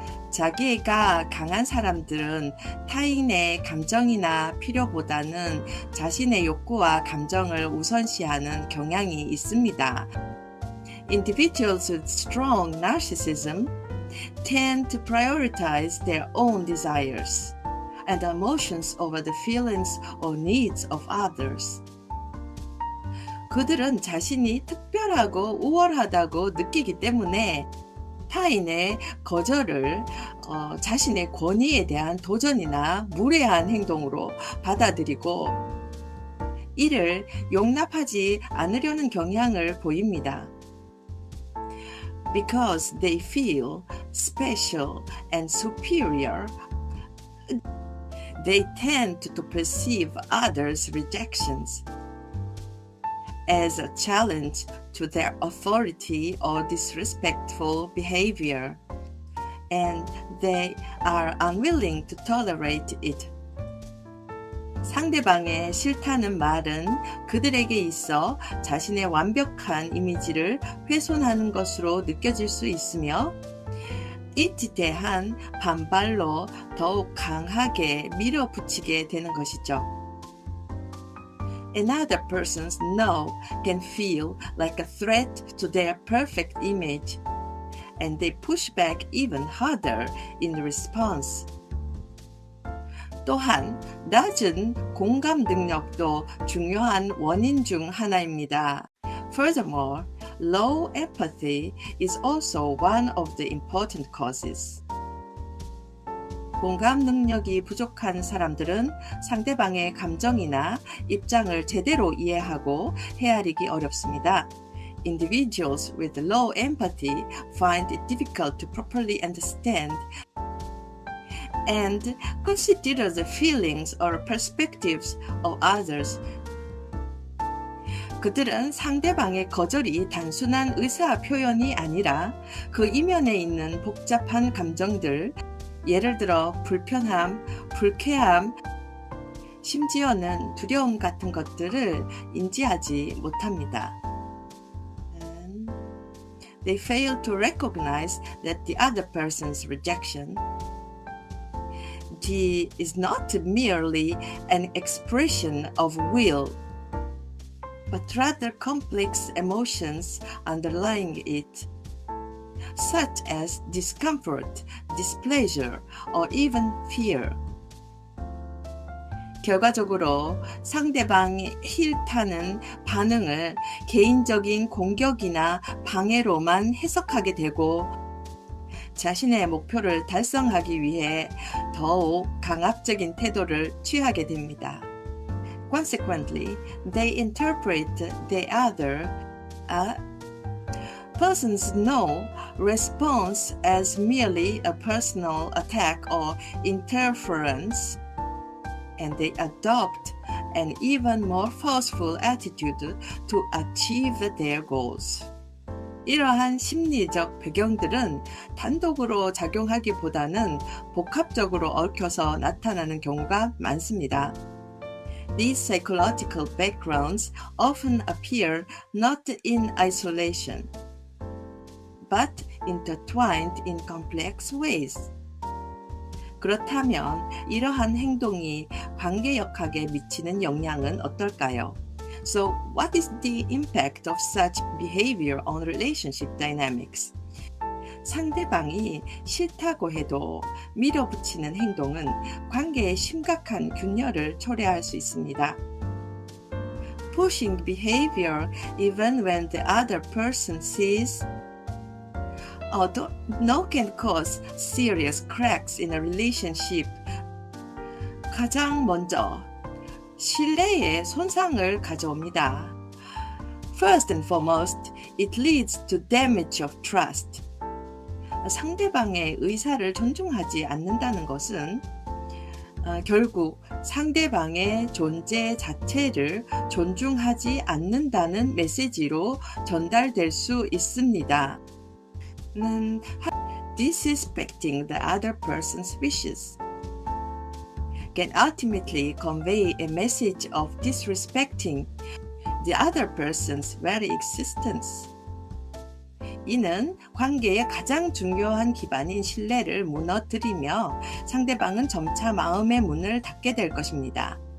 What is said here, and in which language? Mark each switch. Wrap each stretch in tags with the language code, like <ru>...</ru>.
<ko>자기애가 강한 사람들은 타인의 감정이나 필요보다는 자신의 욕구와 감정을 우선시하는 경향이 있습니다.</ko> <en>Individuals with strong narcissism tend to prioritize their own desires and emotions over the feelings or needs of others.</en> <ko>그들은 자신이 특별하고 우월하다고 느끼기 때문에 타인의 거절을 자신의 권위에 대한 도전이나 무례한 행동으로 받아들이고 이를 용납하지 않으려는 경향을 보입니다.</ko> <en>Because they feel special and superior, they tend to perceive others' rejections as a challenge to their authority or disrespectful behavior, and they are unwilling to tolerate it.</en> <ko>상대방의 싫다는 말은 그들에게 있어 자신의 완벽한 이미지를 훼손하는 것으로 느껴질 수 있으며 이에 대한 반발로 더욱 강하게 밀어붙이게 되는 것이죠.</ko> <en>Another person's no can feel like a threat to their perfect image, and they push back even harder in response.</en> <ko>또한 낮은 공감 능력도 중요한 원인 중 하나입니다.</ko> <en>Furthermore, low empathy is also one of the important causes.</en> <ko>공감 능력이 부족한 사람들은 상대방의 감정이나 입장을 제대로 이해하고 헤아리기 어렵습니다.</ko> <en>Individuals with low empathy find it difficult to properly understand and consider the feelings or perspectives of others.</en> <ko>그들은 상대방의 거절이 단순한 의사 표현이 아니라 그 이면에 있는 복잡한 감정들, 예를 들어 불편함, 불쾌함, 심지어는 두려움 같은 것들을 인지하지 못합니다.</ko> <en>They fail to recognize that the other person's rejection is not merely an expression of will, but rather complex emotions underlying it, such as discomfort, displeasure, or even fear.</en> <ko>결과적으로 상대방이 싫다는 반응을 개인적인 공격이나 방해로만 해석하게 되고 자신의 목표를 달성하기 위해 더욱 강압적인 태도를 취하게 됩니다.</ko> <en>Consequently, they interpret the other person's no response as merely a personal attack or interference, and they adopt an even more forceful attitude to achieve their goals.</en> <ko>이러한 심리적 배경들은 단독으로 작용하기보다는 복합적으로 얽혀서 나타나는 경우가 많습니다.</ko> <en>These psychological backgrounds often appear not in isolation, but intertwined in complex ways.</en> <ko>그렇다면 이러한 행동이 관계역학에 미치는 영향은 어떨까요?</ko> <en>So, what is the impact of such behavior on relationship dynamics?</en> <ko>상대방이 싫다고 해도 밀어붙이는 행동은 관계에 심각한 균열을 초래할 수 있습니다.</ko> <en>Pushing behavior even when the other person sees no can cause serious cracks in a relationship.</en> <ko>가장 먼저 신뢰에 손상을 가져옵니다.</ko> <en>First and foremost, it leads to damage of trust.</en> <ko>상대방의 의사를 존중하지 않는다는 것은 결국 상대방의 존재 자체를 존중하지 않는다는 메시지로 전달될 수 있습니다.</ko> <en>Disrespecting the other person's wishes can ultimately convey a message of disrespecting the other person's very existence.</en> <ko>이는 관계의 가장 중요한 기반인 신뢰를 무너뜨리며 상대방은 점차 마음의 문을 닫게 될 것입니다.</ko>